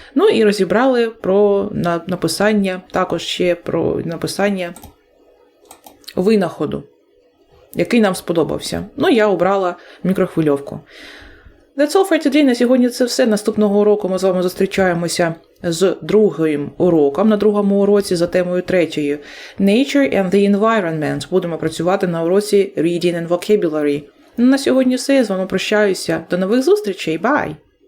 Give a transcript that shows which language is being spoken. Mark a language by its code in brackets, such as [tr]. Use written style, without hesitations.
[uk] Ну і розібрали про написання, також ще про написання винаходу, який нам сподобався. Ну, я обрала мікрохвильовку. [en] That's all for today. [uk] На сьогодні це все. Наступного уроку ми з вами зустрічаємося з другим уроком, на другому уроці за темою 3. [en] Nature and the Environment. [uk] Будемо працювати на уроці Reading and Vocabulary. На сьогодні все. Я з вами прощаюся. До нових зустрічей. [en] Bye!